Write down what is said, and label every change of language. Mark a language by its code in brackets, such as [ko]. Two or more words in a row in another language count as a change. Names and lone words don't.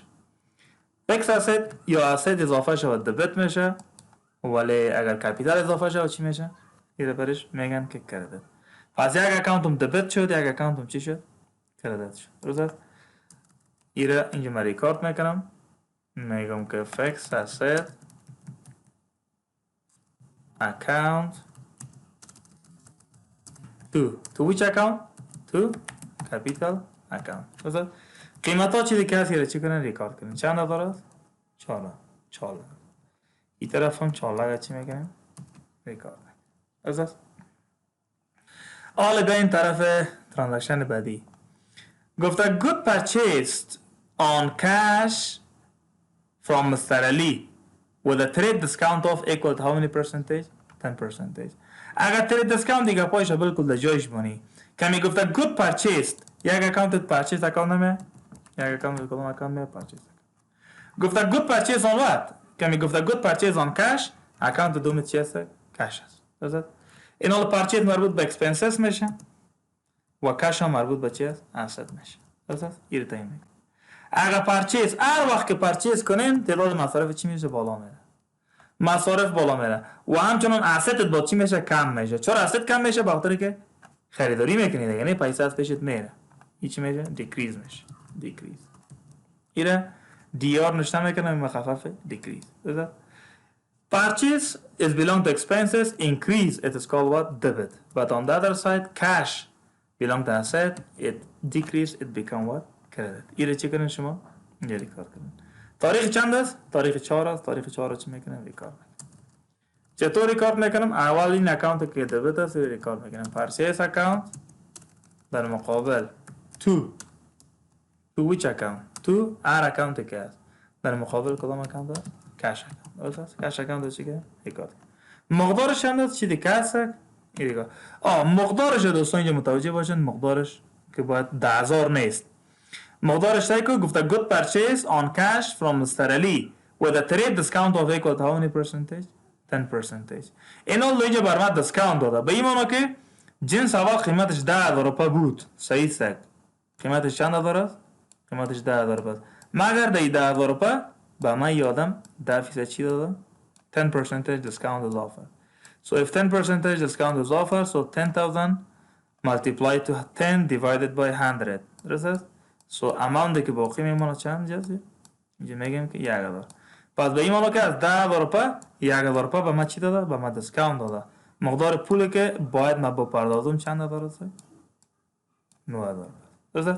[en] fixed asset [fa] یا اسید اضافه شود دبیت میشه، ولی اگر کپیتال اضافه شود چی میشه؟ ایره برش میگن که کردیت. پس یک اکانتم دبیت شد، یک اکانتم چی شد؟ کردیت شد. درست؟ ایره اینجا من ریکارد میکنم، میگم که [en] fixed asset account to which account? to capital account. [fa] درست؟ قیمت ها چیزی که هست چی کنن؟ ریکارد کنن. چند داره؟ 4 این طرف هم 4 چی میکنیم؟ ریکارد میکنیم. درست؟ حالا به این طرف ترانزکشن بعدی گفته [en] good purchased on cash from Mr. Ali with a trade discount of equal to how many percentage? 10%. [fa] اگر [en] trade discount [fa] دیگه پایش بالکل در جایش بانی که می گفته [en] good purchased، [fa] یک اکانت purchase اکانت نمیه، یک اکانت کدوم اکانت میه؟ purchase. گفته [en] good purchase on what؟ [fa] که می گفته [en] good purchase on cash، [fa] اکانت دوم چی است؟ cash است. درست؟ این حال purchase مربوط به expenses میشه و cash هم مربوط به چی است؟ asset میشه. درست؟ این تعیین میکنه. اگر پرچیز هر وقت که پرچیز کنین تعداد مصارف چی میشه؟ بالا میره. مصارف بالا میره و همچنان اسست با چی میشه؟ کم میشه. چرا اسست کم میشه؟ بخاطر که خریداری میکنید، یعنی پیسه از پیشت میره. این چی میشه؟ دیکریز میشه. دیکریز. ایره دی آر نشته میکنه مخفف دیکریز. درست؟ [en] Purchase is belong to expenses, increase it is called what? Debit. But on the other side cash belong to asset, it decrease it become what? [fa] کردید. ایره چی کنین شما؟ اینجا ریکارد کنین. تاریخ چند است؟ تاریخ 4 است. تاریخ 4 چی میکنم؟ ریکارد میکنم. چطور ریکارد میکنم؟ اول این اکانت که دبیت است ریکارد میکنم. [en] purchase account [fa] در مقابل تو [en] which account؟ [fa] تو هر اکانت که است در مقابل کدام اکانت است؟ [en] cash account. [fa] درست؟ [en] cash account [fa] چی که ریکارد کنم. مقدارش چند است؟ چی دیگه است؟ ریکارد. مقدارش دوستان اینجا متوجه باشین، مقدارش که باید 10000 نیست. مقدارش تایکو گفته [en] good purchase on cash from Mr. Ali with a trade discount of equal to how many percentage? 10%. [fa] این اول اینجا بر من دیسکاونت داده به این معنی که جنس اول قیمتش 10000 روپیه بود. صحیح است. قیمتش چند داره؟ قیمتش 10000 روپیه. مگر در 10000 روپیه به من یادم 10% چی داده؟ [en] 10% discount is offered. So if 10% discount is offered, so 10,000 multiplied to 10 divided by 100. [fa] درست؟ سو اماونتی که باقی میمونه چند جزی؟ اینجا میگیم که 1000. پس به این معنی که از 10000 روپیه 1000 روپیه به ما چی داده؟ به ما دیسکاونت داده. مقدار پولی که باید ما بپردازم چند درسته؟ 9000. درسته؟